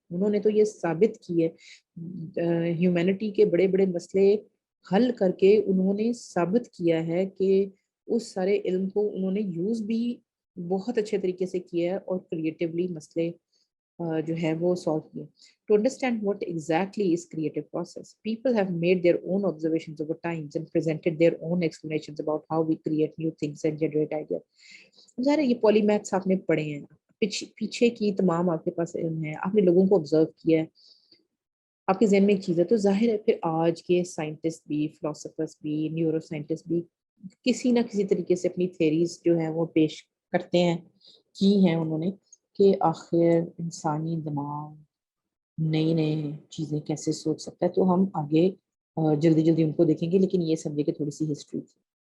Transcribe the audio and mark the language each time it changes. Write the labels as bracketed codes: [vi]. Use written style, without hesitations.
[ur] انہوں نے تو یہ ثابت کی ہے، ہیومینٹی کے بڑے بڑے مسئلے حل کر کے انہوں نے ثابت کیا ہے کہ اس سارے علم کو انہوں نے یوز بھی بہت اچھے طریقے سے کیا ہے اور کریٹیولی مسئلے جو ہے وہ سالو کیے. [en] To understand what exactly is creative process, people have made their own observations over times and presented their own explanations about how we create new things and generate ideas. [ur] ظاہر ہے یہ پولی maths آپ نے پڑھے ہیں، پیچھے کی تمام آپ کے پاس علم ہے، آپ نے لوگوں کو آبزرو کیا ہے، آپ کے ذہن میں ایک چیز ہے. تو ظاہر ہے پھر آج کے سائنٹسٹ بھی، فلاسفرس بھی، نیورو سائنٹسٹ بھی کسی نہ کسی طریقے سے اپنی تھیریز جو ہیں وہ پیش کرتے ہیں، کی ہیں انہوں نے، کہ آخر انسانی دماغ نئی نئی چیزیں کیسے سوچ سکتا ہے. تو ہم آگے جلدی ان کو دیکھیں گے، لیکن یہ سمجھے کہ تھوڑی سی ہسٹری تھی.